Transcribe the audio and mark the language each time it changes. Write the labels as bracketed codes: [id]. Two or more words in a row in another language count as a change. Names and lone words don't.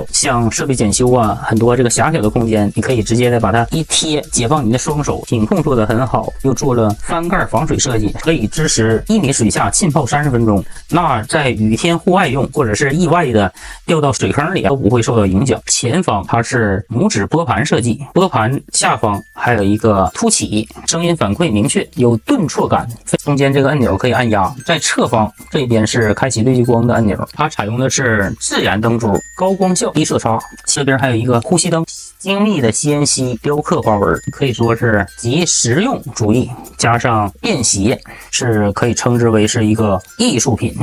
[zh] 像設備檢修啊，很多這個狹小的空間，你可以直接的把它一貼，解放你的雙手。品控做得很好，又做了翻蓋防水設計，可以支持1米水下浸泡30分鐘。那在雨天戶外用，或者是意外的掉到水坑裡都不會受到影響。前方它是拇指撥盤設計，撥盤下方還有一個凸起，聲音反饋明確，有頓挫感。中間這個按鈕可以按壓。在側方這邊是開啟綠激光的按鈕，它採用的是自然燈珠，高光效低色差。這邊還有一個呼吸燈，精密的 CNC 雕刻花紋，可以說是集實用主義加上便攜，是可以稱之為是一個藝術品。